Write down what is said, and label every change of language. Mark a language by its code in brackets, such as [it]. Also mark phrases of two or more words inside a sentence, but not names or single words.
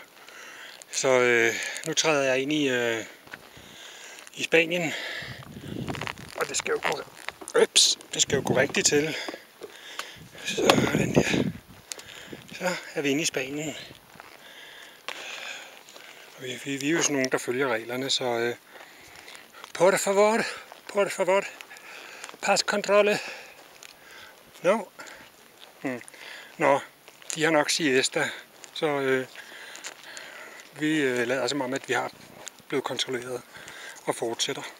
[da] Så nu træder jeg ind i Spanien, og det skal jo gå rigtigt til. Sådan der. Så er vi inde i Spanien. Vi er jo sådan nogen, der følger reglerne, så [es] por favor, [da] pas controle. Nå, de har nok siesta, så vi lader som om, at vi har blevet kontrolleret og fortsætter.